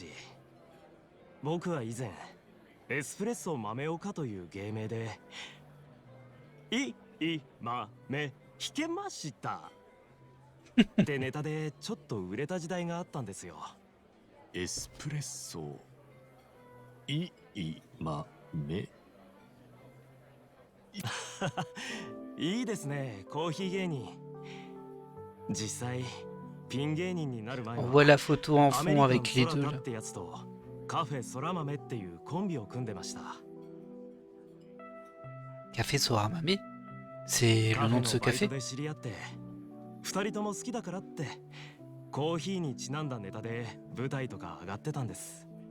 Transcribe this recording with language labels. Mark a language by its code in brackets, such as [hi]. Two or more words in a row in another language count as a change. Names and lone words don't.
[ja] 僕は以前エスプレッソ豆岡という芸名で豆弾けましたってネタでちょっと売れた時代があったんですよ。エスプレッソ豆いいですね、コーヒー芸人。実際ピン芸人になる前 [fr] On [ja] は [fr] voit la photo en [ja] アメ [fr] fond [ja] リカ [fr] avec les [ja] ン [fr] deux [ja] 空 [fr] là. [ja] 田ってやつとカフェ空豆っていうコンビを組んでました。 [fr] Café Soramame? C'est [ja] カ [fr] le [ja] フ [fr] nom [ja] ェ [fr] de [ja] の [fr] ce [ja] バイト [fr] café? [ja] で知り合って二人とも好きだからってコーヒーにちなんだネタで舞台とか上がってたんです。